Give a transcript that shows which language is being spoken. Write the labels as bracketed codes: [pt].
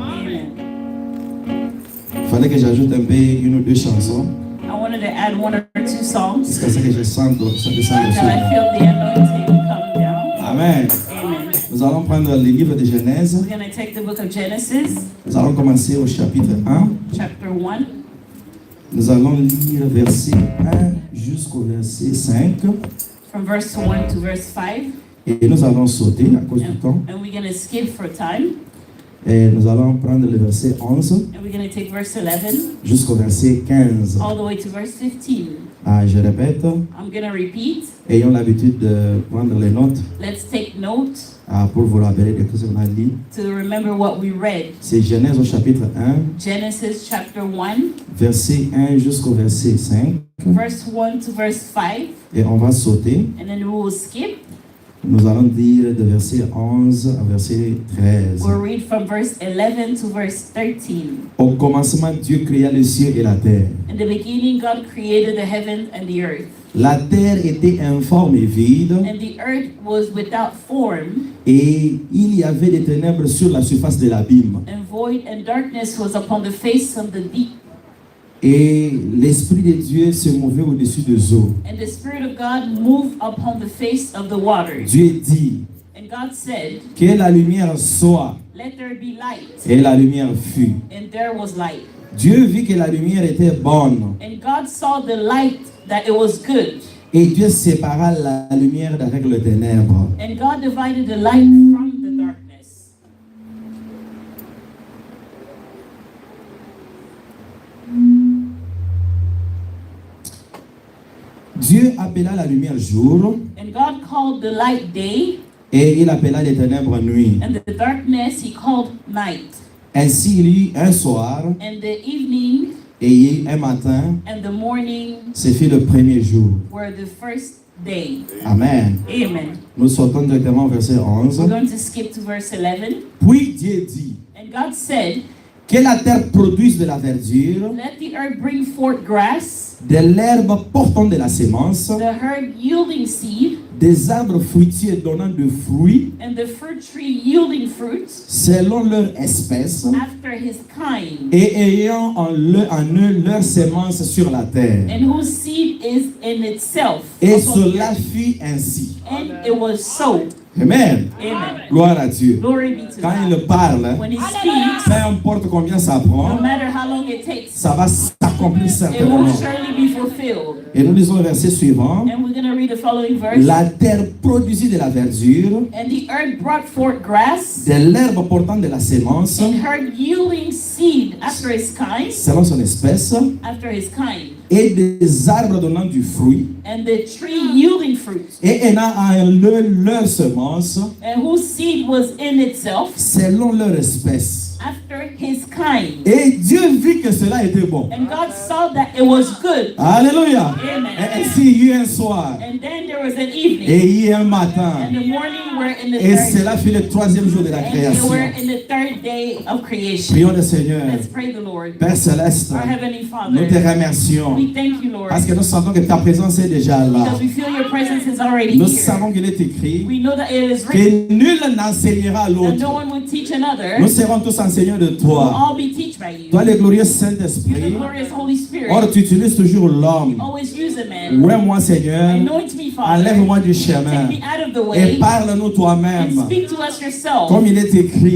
[fr] Il fallait que j'ajoute un peu une ou deux chansons. [en] I wanted to add one or two songs. [fr] Jusqu'à ce que je sente le [en] Until I feel the anointing come down. [fr] Amen. [en] Amen. [fr] Nous allons prendre le livre de Genèse. [en] We're going to take the book of Genesis, [fr] Nous allons commencer au chapitre 1. [en] chapter 1. [fr] Nous allons lire verset 1 jusqu'au verset 5. [en] From verse 1 to verse 5. [fr] Et nous allons sauter à cause du temps. [en] And we're going to skip for time. [fr] Et nous allons prendre le verset 11 [en] And we're going to take verse 11 [fr] jusqu'au verset 15. [en] all the way to verse 15. [fr] Ah, je répète, [en] I'm going to repeat. [fr] ayons l'habitude de prendre les notes [en] Let's take note [fr] pour vous rappeler de tout ce qu'on a dit. [en] to remember what we read. [fr] C'est Genèse au chapitre 1, [en] Genesis chapter 1, [fr] verset 1 jusqu'au verset 5. [en] verse 1 to verse 5. [fr] Et on va sauter. [en] And then we will skip. [fr] Nous allons dire de verset 11 à verset 13. [en] We'll read from verse 11 to verse 13. [fr] Au commencement, Dieu créa les cieux et la terre. [en] In the beginning, God created the heaven and the earth. [fr] La terre était informe et vide, [en] And the earth was without form, [fr] et il y avait des ténèbres sur la surface de l'abîme. [en] and void and darkness was upon the face of the deep. [fr] Et l'Esprit de Dieu se mouvait au-dessus des eaux. [en] And the Spirit of God moved upon the face of the waters. [fr] Dieu dit [en] And God said, [fr] que la lumière soit, [en] let there be light. [fr] et la lumière fut. [en] And there was light. [fr] Dieu vit que la lumière était bonne, [en] And God saw the light that it was good. [fr] et Dieu sépara la lumière d'avec le ténèbre. [en] And God divided the light from the darkness. [fr] Dieu appela la lumière jour, [en] And God called the light day, [fr] et il appela les ténèbres nuit. [en] and the darkness he called night. [fr] Ainsi il y eut un soir, [en] And the evening [fr] et il y eut un matin, [en] and the morning [fr] ce fut le premier jour. [en] were the first day. [fr] Amen. [en] Amen. [fr] Nous sortons directement au verset 11. [en] We're going to skip to verse 11. [fr] Puis Dieu dit [en] And God said, [fr] que la terre produise de la verdure, [en] let the earth bring forth grass, [fr] de l'herbe portant de la sémence, [en] the herb yielding seed, [fr] des arbres fruitiers donnant de fruits [en] and the fruit tree yielding fruits [fr] selon leur espèce, [en] after his kind, [fr] et ayant en eux leur sémence sur la terre. [en] and whose seed is in itself. [fr] Et [en] upon the [fr] cela [en] earth. [fr] fut ainsi. [en] And it was so. [fr] Amen. [en] Amen. [fr] Gloire à Dieu. [en] Glory be to [fr] Quand [en] God. [fr] il parle, [en] When he speaks, [fr] peu importe combien ça [en] no [fr] prend, [en] matter how long it takes, [fr] ça va s'accomplir [en] it will [fr] certainement. [en] surely be fulfilled. [fr] Et nous lisons le verset suivant. [en] And we're going to read the following verse. [fr] La terre produisit de la verdure, [en] And the earth brought forth grass, [fr] de l'herbe portant de la sémence, [en] and herb yielding seed after his kind, [fr] selon son espèce, [en] after his kind, [fr] et des arbres donnant du fruit, [en] and the tree yielding fruit, [fr] et ayant en eux leur semence, [en] and whose seed was in itself [fr] selon leur espèce. [en] after his kind. [fr] Et Dieu vit que cela était bon. [en] And God saw that it was good. [fr] Alléluia. [en] Amen. [fr] Et ainsi il y eut un soir, [en] And then there was an evening, [fr] et il y eut un [en] and [fr] matin, [en] the morning were in the [fr] et [en] third, [fr] cela fut le troisième jour de la [en] and they [fr] création. [en] were in the third day of creation. [fr] Prions le Seigneur. [en] Let's pray the Lord. [fr] Père Céleste, [en] Our Heavenly [fr] nous te [en] Father, [fr] remercions [en] we thank you, Lord, [fr] parce que nous sentons que ta présence est déjà là. [en] because we feel your presence is already [fr] Nous [en] here. [fr] savons qu'il est écrit [en] We know that it is written [fr] que nul n'enseignera à [en] that no [fr] l'autre. [en] one will teach another. [fr] Nous serons tous enseignants de [en] We'll [fr] toi. [en] all be taught by you. [fr] Toi, le glorieux [en] You're the [fr] Saint-Esprit. [en] glorious Holy Spirit. [fr] Or, tu utilises toujours l'homme. [en] Always use a man. [fr] Ouais, moi, Seigneur, [en] Anoint me, Father. [fr] enlève-moi du [en] Take [fr] chemin [en] me out of the [fr] et [en] way [fr] parle-nous [en] and [fr] toi-même. [en] speak to us yourself [fr] Comme il est écrit,